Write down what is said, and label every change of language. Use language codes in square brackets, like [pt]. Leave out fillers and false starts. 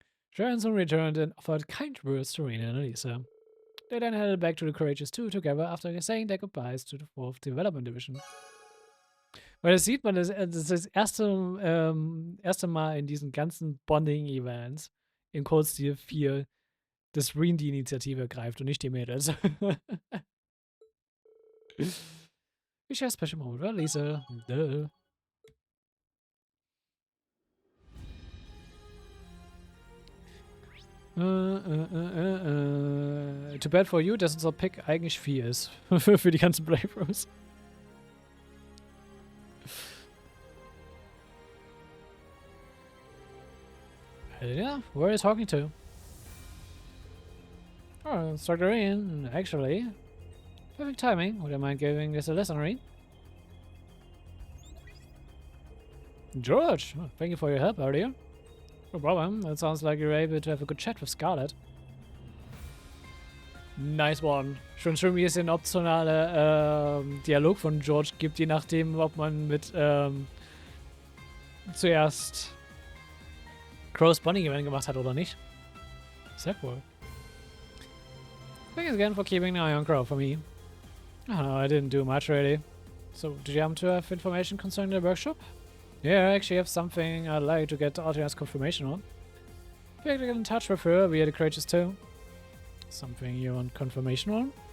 [en] Sharon soon returned and offered kind words to Rean and Alisa. They then headed back to the Courageous 2 together after saying their goodbyes to the 4th Development Division. [de] Weil das sieht man, das ist das erste Mal in diesen ganzen Bonding-Events in Cold Steel 4, dass Rean die Initiative greift und nicht die Mädels. Ich share Special Mode, oder Lisa? Duh. [en] Too bad for you, [de] dass unser Pick eigentlich 4 ist. Für die ganzen Playthroughs. [en] Yeah, who are you talking to? Oh, it's Dr. Rean, actually. Perfect timing. Would you mind giving this a listen, Rean? George, thank you for your help earlier. No problem. It sounds like you're able to have a good chat with Scarlett. Nice one. [de] Schon schön, wie es den optionale Dialog von George gibt, je nachdem, ob man mit zuerst Crow's Bonding Event gemacht hat oder nicht. Sehr cool. [en] Thanks again for keeping an eye on Crow for me. Oh, I didn't do much really. So, did you happen to have information concerning the workshop? Yeah, I actually have something I'd like to get Altina's confirmation on. If you get in touch with her via the Courageous 2. Something you want confirmation on?